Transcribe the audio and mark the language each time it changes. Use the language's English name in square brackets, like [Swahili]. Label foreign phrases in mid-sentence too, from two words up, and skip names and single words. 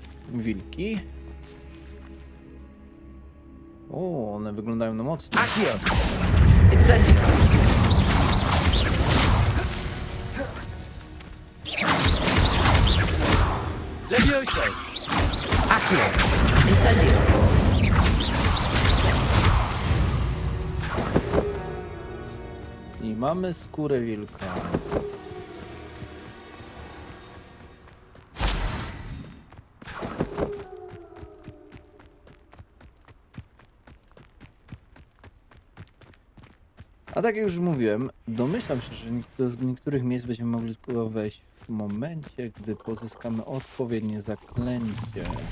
[Polish] wilki. O, one wyglądają na mocno. Accio! Incendio! Levioso! Accio! Incendio! I mamy skórę wilka. A tak jak już mówiłem, domyślam się, że do niektórych miejsc będziemy mogli tylko wejść w momencie, gdy pozyskamy odpowiednie zaklęcie.